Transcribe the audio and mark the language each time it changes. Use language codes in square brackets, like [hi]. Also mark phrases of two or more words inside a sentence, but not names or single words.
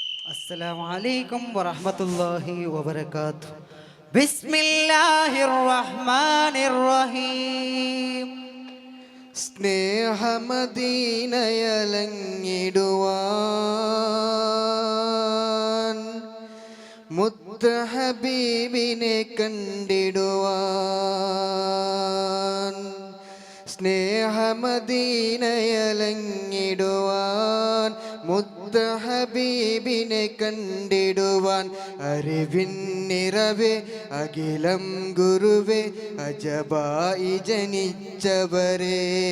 [ar] السلام عليكم ورحمة الله وبركاته. بسم الله الرحمن الرحيم. [ml] സ്നേഹമദീനയലങ്ങിടുവാൻ മുത്ത് ഹബീബിനെ കണ്ടിടുവാൻ സ്നേഹമദീനയലങ്ങിടുവാൻ മുത്ത് ഹബീബിനെ കണ്ടിടുവാൻ അറിവിൻ നിറവേ അഖിലം ഗുരുവേ അജബായി ജനിച്ചവരേ